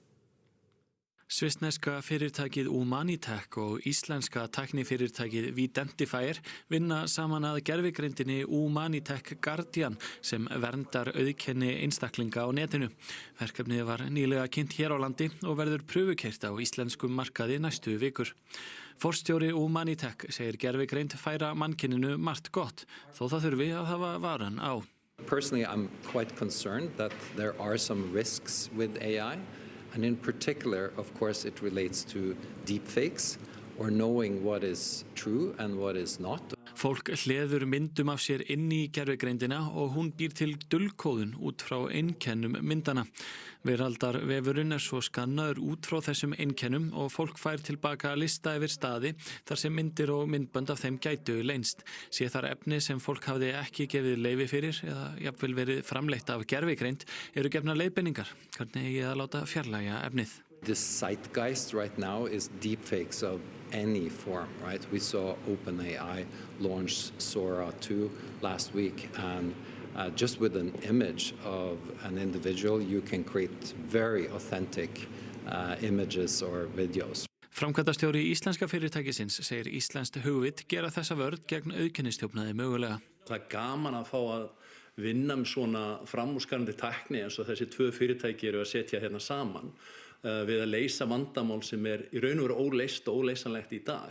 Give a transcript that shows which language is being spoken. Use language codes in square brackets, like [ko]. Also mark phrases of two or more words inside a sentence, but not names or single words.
[is] Svissneska fyrirtækið Humanitech og íslenska tæknifyrirtækið Videntifier vinna saman að gervigreindinni Humanitech Guardian sem verndar auðkenni einstaklinga á netinu. Verkefnið var nýlega kynnt hér á landi og verður prufukeyrt á íslenskum markaði næstu vikur. Forstjóri Humanitech segir gervigreind færa mannkyninu margt gott, þó það þurfi að hafa varan á. [en] Personally, I'm quite concerned that there are some risks with AI. And in particular, of course, it relates to deepfakes or knowing what is true and what is not. [is] Fólk hleður myndum af sér inn í gervigreindina og hún býr til dulkóðun út frá einkennum myndana. Veraldarvefurinn svo skannaður út frá þessum einkennum og fólk fær tilbaka lista yfir staði þar sem myndir og myndbönd af þeim gætu leynst. Sé þar efni sem fólk hafði ekki gefið leyfi fyrir eða jafnvel verið framleitt af gervigreind gefnar leiðbeiningar hvernig eigi að láta fjarlægja efnið. [en] The zeitgeist right now is deepfakes of any form, right? We saw OpenAI launch Sora 2 last week, and just with an image of an individual, you can create very authentic images or videos. [is] Framkvæmdastjóri íslenska fyrirtækisins segir íslenskt hugvit gera þessa vörn gegn auðkennisstjórnaði mögulega. Það gaman að fá að vinna með svona framúrskarandi tækni eins og þessi tvö fyrirtæki að setja hérna saman við að leysa vandamál sem í raun og veru óleyst og óleysanlegt í dag.